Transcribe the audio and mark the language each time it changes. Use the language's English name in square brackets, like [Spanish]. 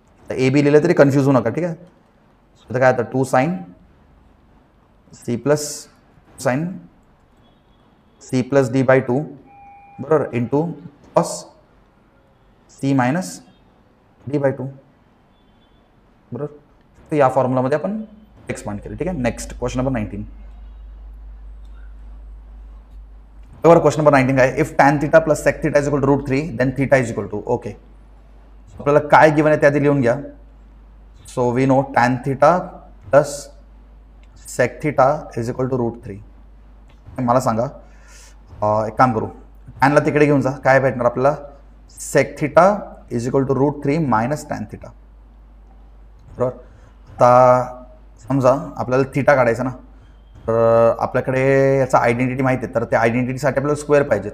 [Marathi] तर A B लिहिलं तरी कन्फ्यूज होऊ नका. ठीक आहे, इथं काय आता 2 sign C plus sign C plus D bye 2 बरोबर into cos C minus D bye 2 बरोबर. तर या फॉर्म्युलामध्ये आपण एक्सपांड केलं. ठीक आहे, नेक्स्ट क्वेश्चन नंबर 19. बरोबर, क्वेश्चन नंबर 19 काय, [English] If tan theta plus sec theta is equal to √3 then theta is equal to. [Marathi] Okay, आपल्याला काय गिवन आहे त्याआधी लिहून घ्या. [English] So we know tan theta plus sec theta is equal to √3. [Marathi] मला सांगा, एक काम करू, टॅनला तिकडे घेऊन जा, काय भेटणार आपल्याला, sec theta is equal to √3 minus tan theta. बरोबर, आता समजा आपल्याला थीटा काढायचा ना, तर आपल्याकडे याचा आयडेंटिटी माहिती आहे, तर त्या आयडेंटिटीसाठी आपल्याला स्क्वेअर पाहिजे.